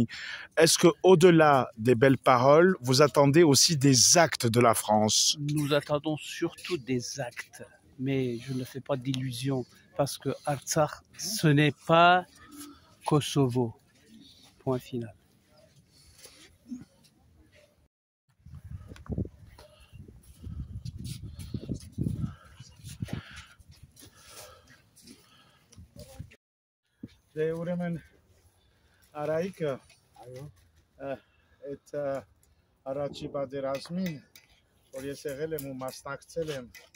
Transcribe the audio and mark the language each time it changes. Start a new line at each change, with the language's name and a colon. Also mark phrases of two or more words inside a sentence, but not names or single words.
French: Est-ce qu'au-delà des belles paroles, vous attendez aussi des actes de la France? Nous attendons surtout des actes, mais je ne fais pas d'illusions parce que Artsakh, ce n'est pas Kosovo. Point final.
Armenian: Դե ուրեմն Արայիկը այդ առաջի պատերազմին, որ ես եղել եմ ու մասնակցել եմ